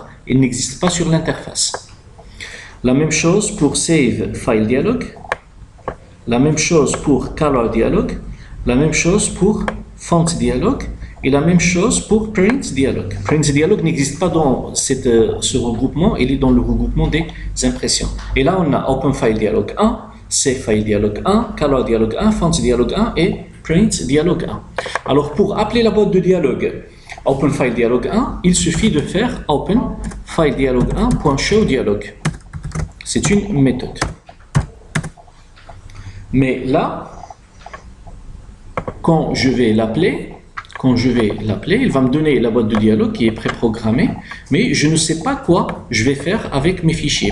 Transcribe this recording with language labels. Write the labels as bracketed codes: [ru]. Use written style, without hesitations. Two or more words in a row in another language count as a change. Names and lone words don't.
[fr] Il n'existe pas sur l'interface. La même chose pour Save File Dialog. La même chose pour Color Dialog. La même chose pour Font Dialog. Et la même chose pour Print Dialog. Print Dialog n'existe pas dans ce regroupement, il est dans le regroupement des impressions. Et là, on a Open File Dialog 1, Save File Dialog 1, Color Dialog 1, Font Dialog 1 et Print Dialog 1. Alors, pour appeler la boîte de dialogue Open File Dialog 1, il suffit de faire Open File Dialog 1.show dialog. C'est une méthode. Mais là, quand je vais l'appeler, il va me donner la boîte de dialogue qui est préprogrammée, mais je ne sais pas quoi je vais faire avec mes fichiers.